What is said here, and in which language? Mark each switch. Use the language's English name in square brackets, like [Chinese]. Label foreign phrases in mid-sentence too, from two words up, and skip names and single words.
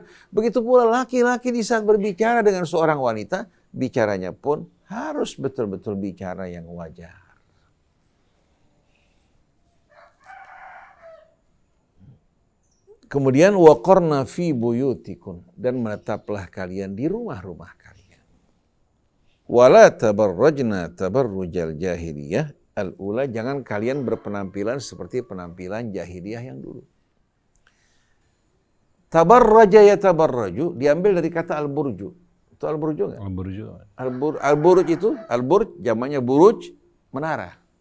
[Indonesian] Begitu pula laki-laki di saat berbicara dengan seorang wanita, bicaranya pun harus betul-betul bicara yang wajar. Kemudian [Arabic] وقرن في بيوتكم, [Indonesian] dan menetaplah kalian di rumah-rumah kalian. [Arabic] ولا تبرجن تبرج الجاهلية الأولى, [Indonesian] jangan kalian berpenampilan seperti penampilan jahiliyah yang dulu. [Arabic] تبرج يتبرج [Indonesian] diambil dari kata al-burju. Itu al-burju enggak? Al-burj itu, al-burj jamaknya buruj, menara.